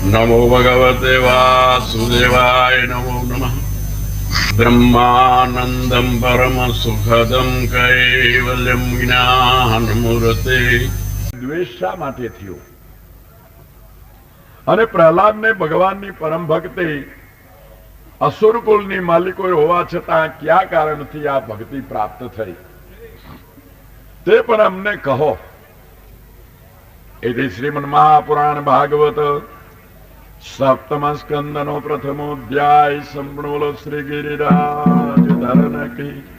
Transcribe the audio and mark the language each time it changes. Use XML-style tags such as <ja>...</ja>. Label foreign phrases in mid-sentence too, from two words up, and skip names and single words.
<sa>नमो भगवते वासुदेवाय नमो नमः। ब्रह्मानंदं परम सुखदं कैवल्यं ज्ञानमूर्ते।</sa> <gu>દ્વેષ શા માટે થયો? અને પ્રહલાદને ભગવાનની પરમ ભક્તિ અસુર કુળની માલિકો હોવા છતાં કયા કારણથી આ ભક્તિ પ્રાપ્ત થઈ તે પણ અમને કહો. એથી શ્રીમન્ મહાપુરાણ ભાગવત સપ્તમ સ્કંદનો પ્રથમો અધ્યાય સંપૂર્ણ શ્રી ગિરિરાજ ધરણ કી.</gu>